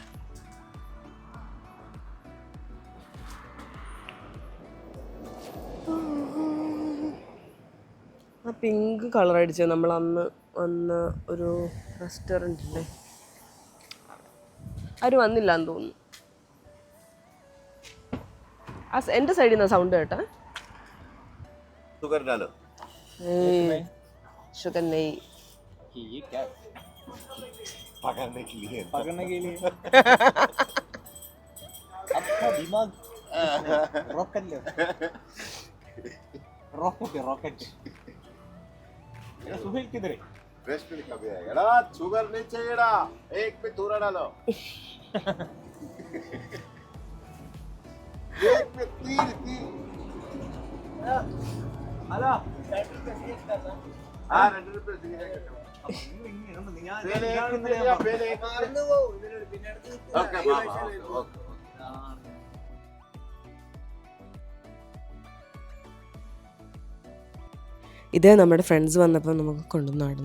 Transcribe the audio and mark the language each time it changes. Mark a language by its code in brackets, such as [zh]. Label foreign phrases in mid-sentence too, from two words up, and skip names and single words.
[ml] ആ പിങ്ക് കളർ അടിച്ചത് നമ്മൾ അന്ന് വന്ന ഒരു റെസ്റ്റോറൻറ്റില്ലേ, അവർ വന്നില്ല എന്ന് തോന്നുന്നു. ആ എൻ്റെ സൈഡിൽ നിന്ന് സൗണ്ട് കേട്ടാ. [hi] शुगर नहीं, ये क्या पकड़ने के लिए आपका दिमाग रॉकेट ले रॉकेट सुहेल किधर है? रेस्ट में कभी आएगा ना, शुगर नहीं चाहिए ना, एक पे थोड़ा डालो एक पे 3 हेलो हाँ 2 रुपए [ml] ഇത് നമ്മുടെ ഫ്രണ്ട്സ് വന്നപ്പോൾ നമുക്ക് കൊണ്ടുവന്നതാണ്.